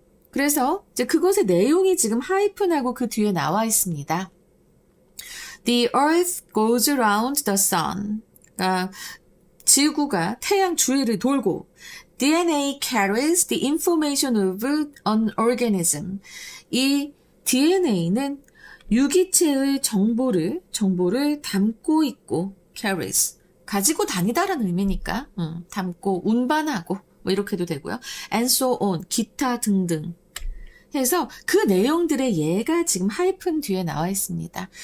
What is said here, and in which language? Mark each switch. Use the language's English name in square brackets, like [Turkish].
[Korean] 그래서 이제 그것의 내용이 지금 하이픈하고 그 뒤에 나와 있습니다. [English] The earth goes around the sun. [Korean] 그러니까 지구가 태양 주위를 돌고 [English] DNA carries the information of an organism. [Korean] 이 DNA는 유기체의 정보를 담고 있고, carries, 가지고 다니다라는 의미니까, 담고, 운반하고, 뭐 이렇게도 되고요. [English] and so on, [Korean] 기타 등등 해서 그 내용들의 예가 지금 하이픈 뒤에 나와 있습니다.